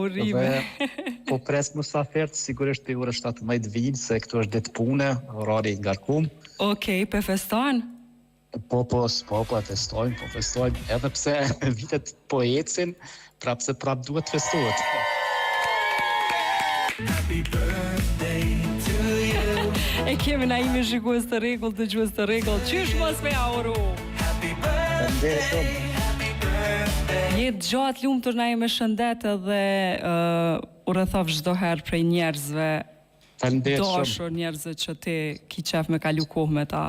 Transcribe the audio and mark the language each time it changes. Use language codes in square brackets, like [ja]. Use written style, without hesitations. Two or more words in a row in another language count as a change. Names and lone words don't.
[sq] Po pres musafirët, sigurisht për ora 17 vinë, se këtu është ditë pune, orari i ngarkum. Okej, pe feston? Po festojmë, edhe pse vitet po ecin, prap duhet festohet. [en] Happy birthday to you. [sq] E kemi na imi shikues të rregull, dëgjues të rregull. Qysh mos me auru? [en] Happy birthday. [sq] Jetë gjatë lumtur na me shëndet edhe urrëthov çdo herë prej njerëzve. Faleminderit shumë. Dashur njerëzve që ti ki qef me kalu kohë me ta.